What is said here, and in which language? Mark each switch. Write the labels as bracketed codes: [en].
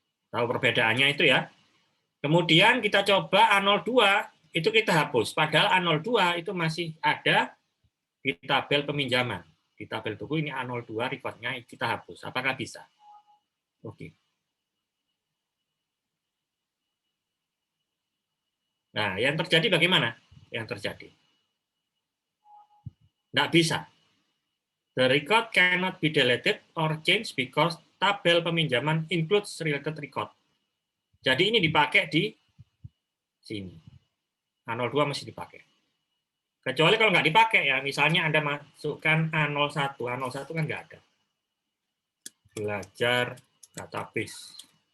[id] Tahu perbedaannya itu ya. Kemudian kita coba A02, itu kita hapus. Padahal A02 itu masih ada di tabel peminjaman. di tabel buku ini A02 recordnya kita hapus. Apakah bisa? Oke. Nah, yang terjadi bagaimana? Yang terjadi. Nggak bisa. [en] The record cannot be deleted or changed because tabel peminjaman includes related record. [id] Jadi ini dipakai di sini. A02 masih dipakai. Kecuali kalau nggak dipakai ya, misalnya Anda masukkan A01. A01 kan nggak ada. Belajar database.